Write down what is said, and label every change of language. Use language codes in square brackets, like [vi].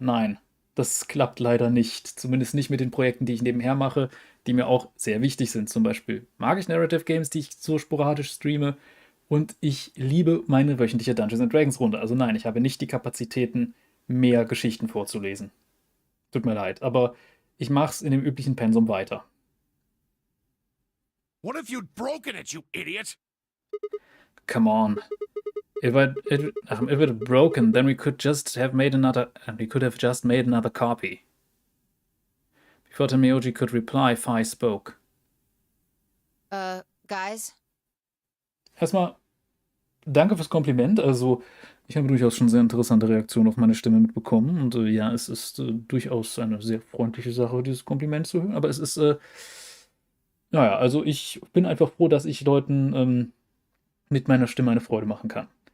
[de] Nein, das klappt leider nicht. Zumindest nicht mit den Projekten, die ich nebenher mache, die mir auch sehr wichtig sind. Zum Beispiel mag ich Narrative Games, die ich so sporadisch streame. Und ich liebe meine wöchentliche Dungeons Dragons Runde. Also nein, ich habe nicht die Kapazitäten, mehr Geschichten vorzulesen. Tut mir leid, aber ich mache es in dem üblichen Pensum weiter. [en] What if you'd broken it, you idiot? Come on. If it had broken, then we could just have made another copy. Before Tameoji could reply, Fi spoke. Guys? [de] Erstmal, danke fürs Kompliment. Also, ich habe durchaus schon sehr interessante Reaktionen auf meine Stimme mitbekommen. Und ja, es ist durchaus eine sehr freundliche Sache, dieses Kompliment zu hören. Aber es ist, naja, also ich bin einfach froh, dass ich Leuten mit meiner Stimme eine Freude machen kann.